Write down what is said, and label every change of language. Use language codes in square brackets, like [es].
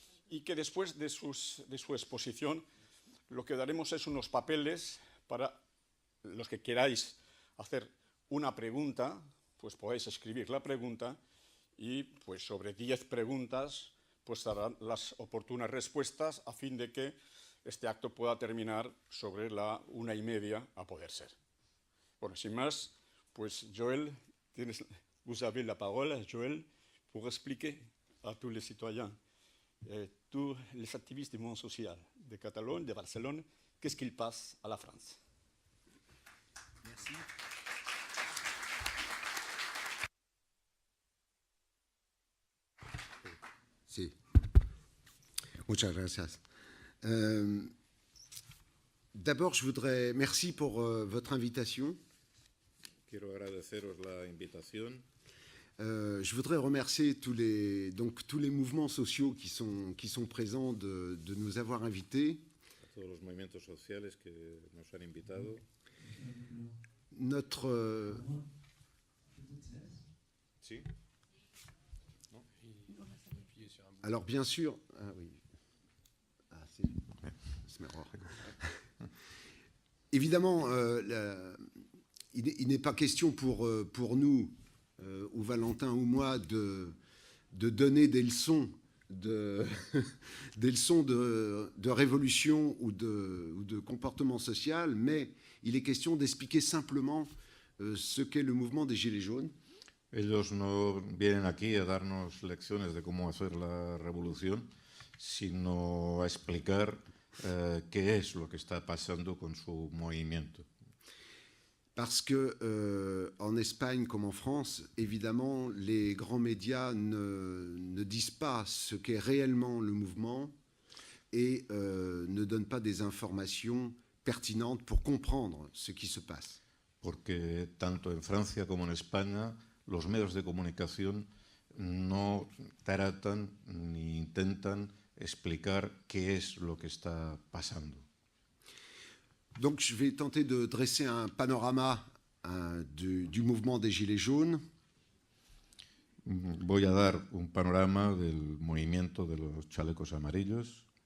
[es] y que después de su exposición lo que daremos es unos papeles para los que queráis hacer una pregunta, pues podéis escribir la pregunta y pues sobre 10 preguntas pues darán las oportunas respuestas a fin de que este acto pueda terminar sobre la 1:30 a poder ser. Bueno, sin más, pues [fr] Joël, vous avez la parole, Joël, pour expliquer à tous les citoyens, tous les activistes du monde social de Catalogne, de Barcelone, qu'est-ce qu'il passe à la France. Merci. [es] Sí. Muchas gracias. [fr] D'abord, je voudrais... Merci pour votre invitation. [es] Quiero agradeceros la invitación. [fr] Je voudrais remercier tous les mouvements sociaux qui sont présents de nous avoir invités. [es] A todos los movimientos sociales que nos han invitado. [fr] Notre... [es] ¿Sí? ¿No? [fr] Alors, bien sûr... Ah oui. Ah, c'est... Évidemment, il n'est pas question pour nous, ou Valentin ou moi, de donner des leçons de révolution ou de comportement social, mais il est question d'expliquer simplement ce qu'est le mouvement des Gilets jaunes. [es] Ellos no vienen aquí a darnos lecciones de cómo hacer la revolución, sino a explicar qué es lo que está pasando con su movimiento. [fr] Parce que en Espagne comme en France, évidemment, les grands médias ne disent pas ce qu'est réellement le mouvement. et ne donne pas des informations pertinentes pour comprendre ce qui se passe. [es] Porque tanto en Francia como en España los medios de comunicación no tratan ni intentan explicar qué es lo que está pasando. [fr] Donc je vais tenter de dresser un panorama du mouvement des Gilets jaunes. [es] Voy a dar un panorama del movimiento de los chalecos amarillos.